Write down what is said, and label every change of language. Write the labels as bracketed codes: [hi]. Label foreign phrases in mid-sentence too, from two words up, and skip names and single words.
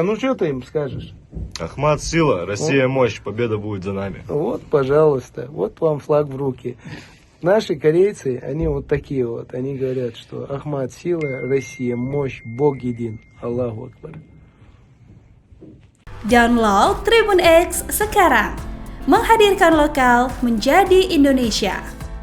[ru] Ну что ты им скажешь? Ахмат сила, Россия мощь, победа будет за нами. Вот, пожалуйста, вот вам флаг в руки. Наши корейцы, они вот такие вот. Они говорят, что Ахмат сила, Россия мощь, Бог един. [ar] الله أكبر. [id] Download Tribun X sekarang. Menghadirkan lokal menjadi Indonesia.